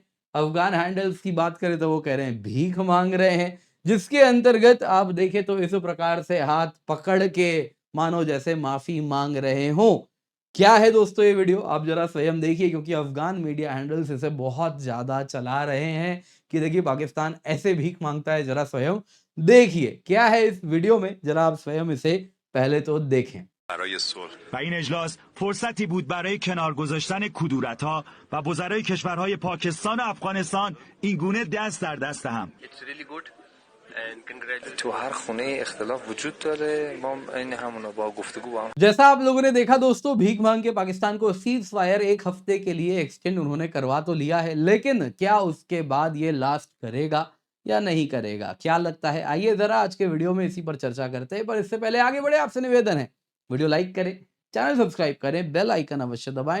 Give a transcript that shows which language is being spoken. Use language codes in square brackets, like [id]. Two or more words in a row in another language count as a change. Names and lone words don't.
[hi] अफगान हैंडल्स की बात करें तो वो कह रहे हैं भीख मांग रहे हैं, जिसके अंतर्गत आप देखें तो इस प्रकार से हाथ पकड़ के मानो जैसे माफी मांग रहे हो। क्या है दोस्तों ये वीडियो, आप जरा स्वयं देखिए, क्योंकि अफगान [en] media handles [hi] इसे बहुत ज्यादा चला रहे हैं कि देखिए पाकिस्तान ऐसे भीख मांगता है। जरा स्वयं देखिए क्या है इस वीडियो में, जरा आप स्वयं इसे पहले तो देखें। [fa] برای صلح و این اجلاس فرصتی بود برای کنار گذاشتن کدورت‌ها و وزرای کشورهای پاکستان و افغانستان این گونه دست در دست هم. تو هر خونه اختلاف وجود داره، ما این همونو با گفتگو با هم [hi] जैसा आप लोगों ने देखा दोस्तों, भीख मांग के पाकिस्तान को सीज फायर एक हफ्ते के लिए एक्सटेंड उन्होंने करवा तो लिया है, लेकिन क्या उसके बाद ये लास्ट करेगा या नहीं करेगा, क्या लगता है? आइए जरा आज के वीडियो में इसी पर चर्चा करते हैं। पर इससे पहले आगे बढ़े आपसे निवेदन है, वीडियो लाइक करें, चैनल सब्सक्राइब करें, [en] bell icon [hi] अवश्य दबाएं।